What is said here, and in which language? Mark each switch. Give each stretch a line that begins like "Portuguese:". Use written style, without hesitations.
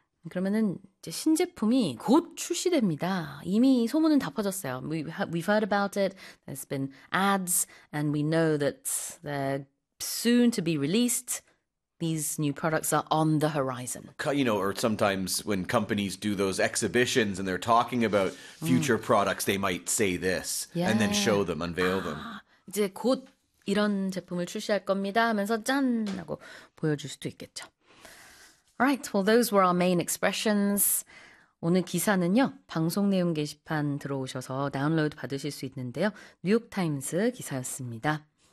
Korean: 그러면은 이제 신제품이 곧 출시됩니다. 이미 소문은 다 퍼졌어요.
English: We've heard about it. There's been ads, and we know that they're soon to be released. These new products are on the horizon. You know, or sometimes when companies do those exhibitions and they're talking about future products, they might say this and then show them, unveil them.
Korean: 이제 곧 이런 제품을 출시할 겁니다 하면서 짠 하고 보여줄 수도 있겠죠.
English: Right, well, those were our main expressions.
Korean: 오늘 기사는요, 방송 내용 게시판 들어오셔서 다운로드 받으실 수 있는데요. 뉴욕타임스 기사였습니다.